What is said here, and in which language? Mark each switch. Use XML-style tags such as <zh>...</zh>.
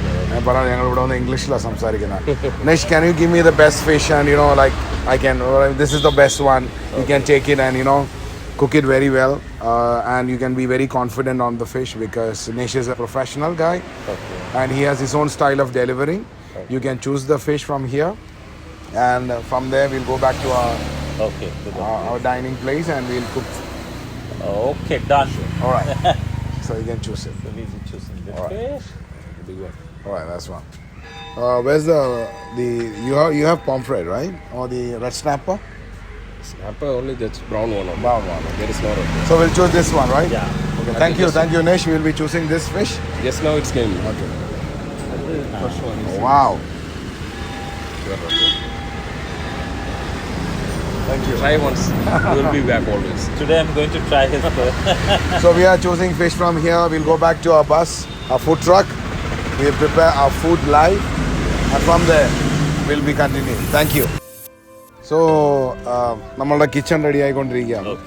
<ml>ഞാൻ പറഞ്ഞു ഞങ്ങൾ ഇവിടെ വന്ന് ഇംഗ്ലീഷിലാണ് സംസാരിക്കുന്നത്.</ml> <en>Nish, can you give me the best fish and you know like I can this is the best one. You can take it and you know cook it very well, and you can be very confident on the fish because Nish is a professional guy, and he has his own style of delivering. You can choose the fish from here, and from there we'll go back to our dining place and we'll cook. Okay, done. All right. So you can choose it. So we'll be choosing the fish. Big one. All right, that's one. Where's the you have pomfret, right? Or the red snapper? Snapper only just brown one. Brown one. There is no red. So we'll choose this one, right? Yeah. Okay. Thank you, Nish. We'll be choosing this fish. Just now it's came. Okay. First one is Wow. Thank you. try once. You will be back always. Today I'm going to try his first. So we are choosing fish from here. We'll go back to our bus, our food truck. We'll prepare our food live, and from there we'll be continuing. Thank you.</en> <ml>So നമ്മളുടെ kitchen ready ആയിക്കൊണ്ടിരിക്കുകയാണ്.</ml>